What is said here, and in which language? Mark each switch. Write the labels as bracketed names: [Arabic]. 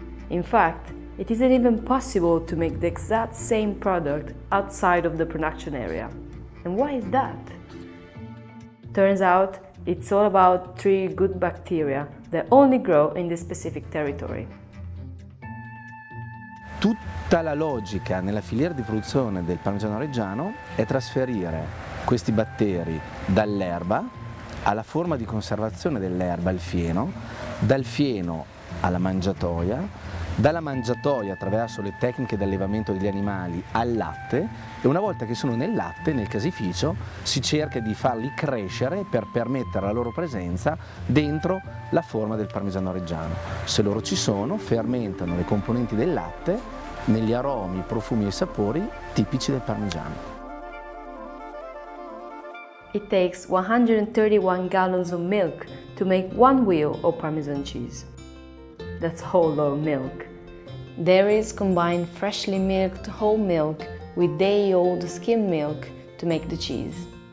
[English] In fact, it isn't even possible to make the exact same product outside of the production area. And why is that? Turns out, it's all about 3 good bacteria that only grow in this specific territory. [Italian] Tutta la logica nella filiera di produzione del Parmigiano-Reggiano è trasferire questi batteri dall'erba alla forma di conservazione dell'erba, il fieno, dal fieno alla mangiatoia, dalla mangiatoia attraverso le tecniche di allevamento degli animali al latte, e una volta che sono nel latte, nel casificio, si cerca di farli crescere per permettere la loro presenza dentro la forma del Parmigiano-Reggiano. Se loro ci sono, fermentano le componenti del latte negli aromi, profumi e sapori tipici del Parmigiano. [English] It takes 131 gallons of milk to make 1 wheel of Parmesan cheese. That's whole low milk. Dairies combine freshly milked whole milk with day-old skim milk to make the cheese.